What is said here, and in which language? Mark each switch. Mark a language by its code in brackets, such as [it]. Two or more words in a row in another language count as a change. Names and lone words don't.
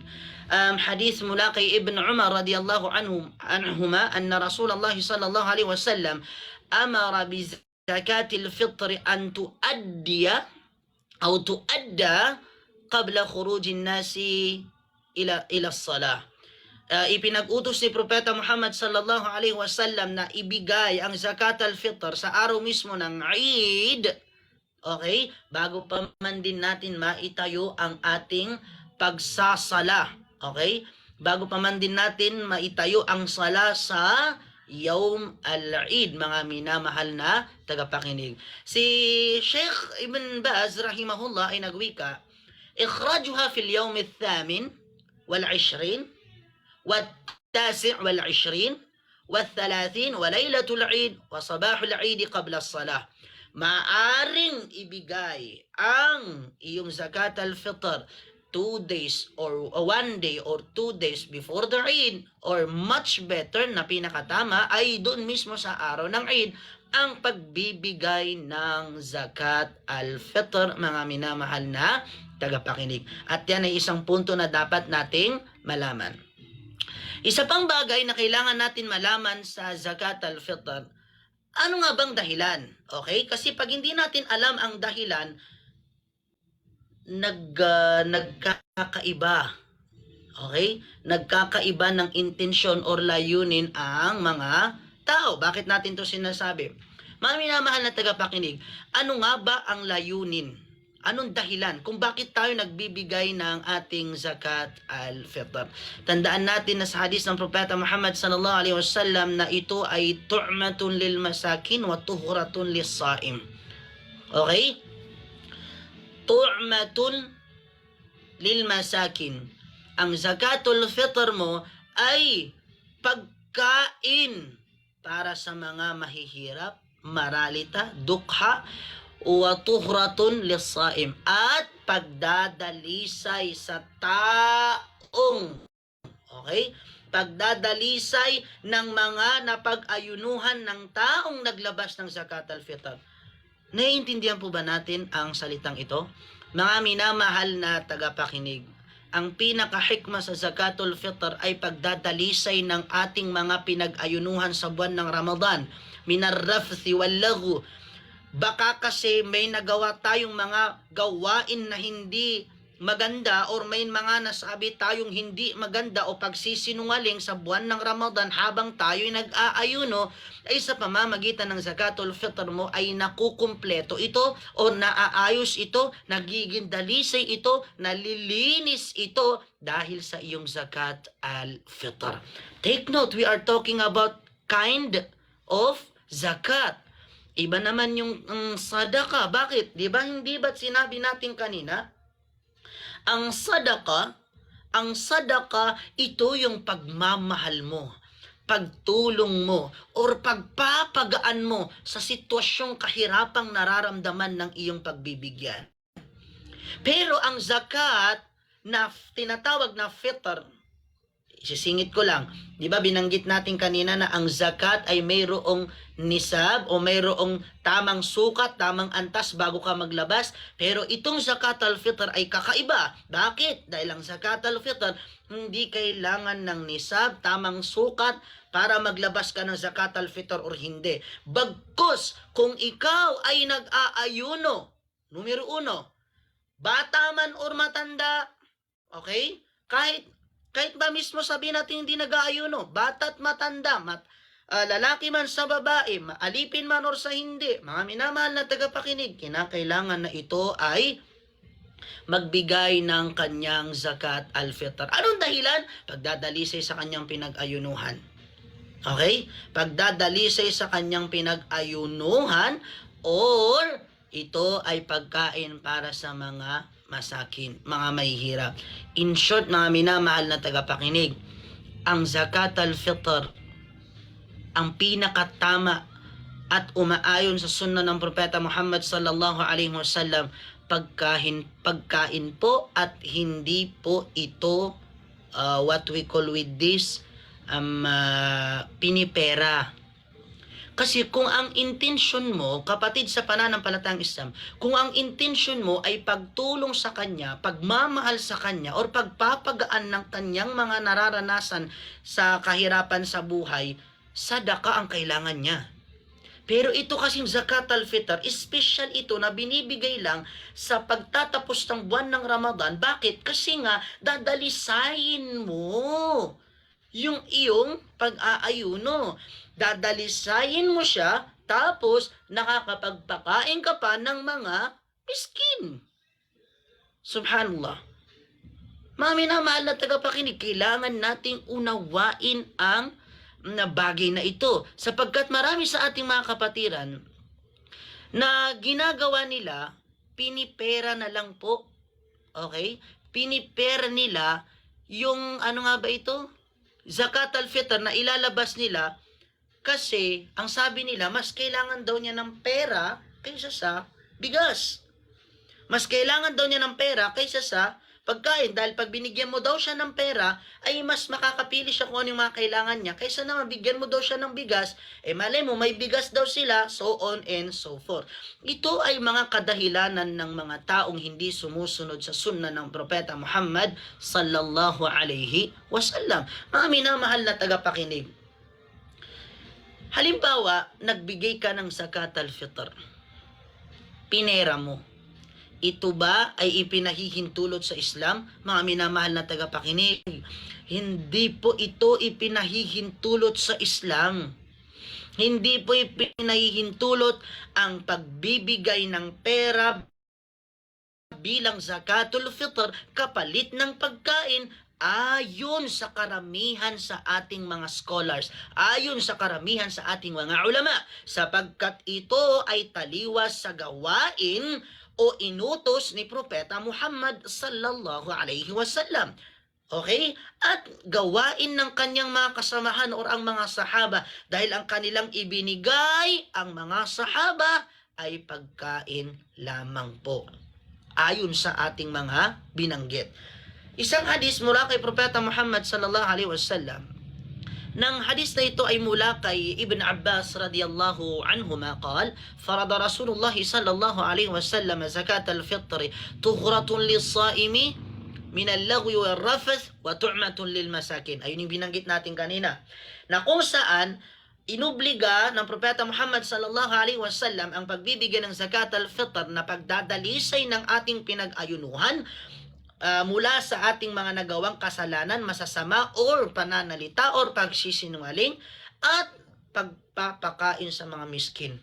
[ar] Hadith [tl] mula kay [ar] Ibn Umar رضي الله عنهما أن رسول الله صلى الله عليه وسلم أمر بزكاة الفطر أن تؤدى أو تؤدى قبل خروج الناس إلى الصلاة. [tl] Ipinag-utos ni Propeta Muhammad [ar] صلى الله عليه وسلم [tl] na ibigay ang [ar] زكاة الفطر [tl] sa araw mismo ng Eid, okay, bago pa man din natin maitayo ang ating pagsasala, okay, bago pa man din natin maitayo ang sala sa [ar] يوم العيد, [tl] mga minamahal na tagapakinig. [ar] Si Sheikh Ibn Baz rahimahullah [tl] ay nagwika, [ar] إخراجها في اليوم الثامن والعشرين والتاسع والعشرين والثلاثين وليلة العيد وصباح العيد قبل الصلاة. [tl] Maaring ibigay ang iyong [ar] زكاة الفطر [en] 2 days or 1 day or 2 days before the Eid, or much better [tl] na pinakatama ay doon mismo sa araw ng Eid ang pagbibigay ng [ar] زكاة الفطر, [tl] mga minamahal na tagapakinig. At yan ay isang punto na dapat nating malaman. Isa pang bagay na kailangan natin malaman sa [ar] زكاة الفطر, [tl] ano nga bang dahilan? Okay? Kasi pag hindi natin alam ang dahilan, nagkakaiba. Okay? Nagkakaiba ng intensyon or layunin ang mga tao. Bakit natin to sinasabi? Mga minamahal na tagapakinig, ano nga ba ang layunin? Anong dahilan kung bakit tayo nagbibigay ng ating [ar] زكاة الفطر? [tl] Tandaan natin na sa hadith ng Propeta Muhammad [ar] صلى الله عليه وسلم [tl] na ito ay [ar] طعمة للمساكين وطهرة للصائم. Okay? طعمة للمساكين. [tl] Ang [ar] زكاة الفطر [tl] mo ay pagkain para sa mga mahihirap, maralita, dukha, [ar] وطهرة للصائم, [tl] at pagdadalisay sa taong, okay, pagdadalisay ng mga napag-ayunuhan ng taong naglabas ng [ar] زكاة الفطر. [tl] Naiintindihan po ba natin ang salitang ito? Mga minamahal na tagapakinig, ang pinaka-hikma sa [ar] زكاة الفطر [tl] ay pagdadalisay ng ating mga pinag-ayunuhan sa buwan ng Ramadan, [ar] من الرفث واللغو. [tl] Baka kasi may nagawa tayong mga gawain na hindi maganda, or may mga nasabi tayong hindi maganda o pagsisinungaling sa buwan ng Ramadan habang tayo'y nag-aayuno, ay sa pamamagitan ng [ar] زكاة الفطر [tl] mo ay nakukumpleto ito o naaayos ito, nagiging dalisay ito, nalilinis ito dahil sa iyong [ar] زكاة الفطر. [en] Take note, we are talking about kind of zakat. [tl] Iba naman yung sadaka. Bakit? Di ba hindi ba't sinabi natin kanina? Ang sadaka, ito yung pagmamahal mo, pagtulong mo, or pagpapagaan mo sa sitwasyong kahirapang nararamdaman ng iyong pagbibigyan. Pero ang zakat na tinatawag na fitr, isisingit ko lang, di ba binanggit natin kanina na ang zakat ay mayroong nisab o mayroong tamang sukat, tamang antas bago ka maglabas. Pero itong [ar] زكاة الفطر [tl] ay kakaiba. Bakit? Dahil ang [ar] زكاة الفطر [tl] hindi kailangan ng nisab, tamang sukat para maglabas ka ng [ar] زكاة الفطر [tl] or hindi. Bagkus, kung ikaw ay nag-aayuno, numero 1, bata man or matanda, okay? Kahit ba mismo sabihin natin hindi nag-aayuno, bata't matanda, lalaki man sa babae, maalipin man or sa hindi, mga minamahal na tagapakinig, kinakailangan na ito ay magbigay ng kanyang [ar] زكاة الفطر. [tl] Anong dahilan? Pagdadalisay sa kanyang pinag-ayunuhan. Okay? Pagdadalisay sa kanyang pinag-ayunuhan, or ito ay pagkain para sa mga masakin, mga mahihirap. In short, mga minamahal na tagapakinig, ang [ar] زكاة الفطر, [tl] ang pinakatama at umaayon sa sunna ng Propeta Muhammad [ar] صلى الله عليه وسلم, [tl] pagkain po at hindi po ito [en] what we call with this [tl] pinipera. Kasi kung ang intention mo, kapatid sa pananampalatayang Islam, kung ang intention mo ay pagtulong sa kanya, pagmamahal sa kanya, or pagpapagaan ng kanyang mga nararanasan sa kahirapan sa buhay, sadaka ang kailangan niya. Pero ito kasing [ar] زكاة الفطر, [tl] special ito na binibigay lang sa pagtatapos ng buwan ng Ramadan. Bakit? Kasi nga, dadalisayin mo yung iyong pag-aayuno. Dadalisayin mo siya, tapos nakakapagpakain ka pa ng mga miskin. Subhanallah. Mga minamahal na tagapakinig, kailangan nating unawain ang na bagay na ito. Sapagkat marami sa ating mga kapatiran na ginagawa nila, pinipera na lang po. Okay? Pinipera nila yung ano nga ba ito? [ar] زكاة الفطر [tl] na ilalabas nila kasi ang sabi nila mas kailangan daw niya ng pera kaysa sa bigas. Mas kailangan daw niya ng pera kaysa sa pagkain dahil pag binigyan mo daw siya ng pera ay mas makakapili siya kung ano yung mga kailangan niya kaysa naman bigyan mo daw siya ng bigas, malay mo may bigas daw sila, [en] so on and so forth. [tl] Ito ay mga kadahilanan ng mga taong hindi sumusunod sa sunna ng Propeta Muhammad [ar] صلى الله عليه وسلم. [tl] Mga minamahal na tagapakinig, halimbawa nagbigay ka ng [ar] زكاة الفطر, [tl] pinera mo, ito ba ay ipinahihintulot sa Islam? Mga minamahal na tagapakinig, hindi po ito ipinahihintulot sa Islam. Hindi po ipinahihintulot ang pagbibigay ng pera bilang [ar] زكاة الفطر [tl] kapalit ng pagkain ayon sa karamihan sa ating mga scholars, ayon sa karamihan sa ating mga ulama, sapagkat ito ay taliwas sa gawain o inutos ni Propeta Muhammad [ar] صلى الله عليه وسلم. [tl] Okay? At gawain ng kanyang mga kasamahan o ang mga sahaba dahil ang kanilang ibinigay ang mga sahaba ay pagkain lamang po. Ayon sa ating mga binanggit. Isang hadis mula kay Propeta Muhammad [ar] صلى الله عليه وسلم. [tl] Nang hadis na ito ay mula kay [ar] Ibn Abbas رضي الله عنهما قال فرض رسول الله صلى الله عليه وسلم زكاة الفطر طهرة للصائم من اللغو والرفث وطعمة للمساكين. [tl] Ayun yung binanggit natin kanina. Na kung saan inubliga ng Propeta Muhammad [ar] صلى الله عليه وسلم [tl] ang pagbibigay ng [ar] زكاة الفطر [tl] na pagdadalisay ng ating pinag-ayunuhan mula sa ating mga nagawang kasalanan, masasama, or pananalita, or pagsisinungaling, at pagpapakain sa mga miskin.